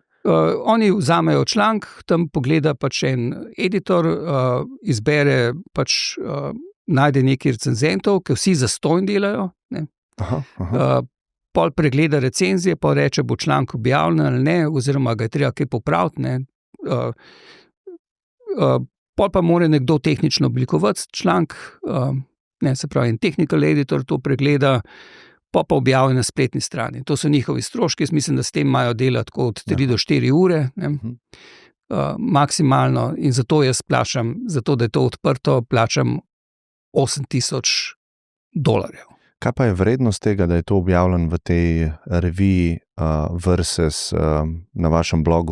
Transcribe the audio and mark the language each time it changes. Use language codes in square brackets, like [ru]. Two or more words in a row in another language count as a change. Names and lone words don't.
[sl] Oni vzamejo članek, tam pogleda pač en editor, izbere pač, najde nekaj recenzentov, ki vsi zastonj delajo, ne. Pol pregleda recenzije, pol reče, bo članek objavljen ali ne, oziroma ga je treba kaj popraviti, ne. Pol pa mora nekdo tehnično oblikovati članek, ne, se pravi, en [en] technical editor [sl] to pregleda, pa objavi na spletni strani. To so njihovi stroški, jaz mislim, da s tem imajo delati od 3 do 4 ure, ne, maksimalno, in zato jaz plačam, zato da je to odprto, plačam $8,000. Kaj pa je vrednost tega, da je to objavljeno v tej reviji versus na vašem blogu?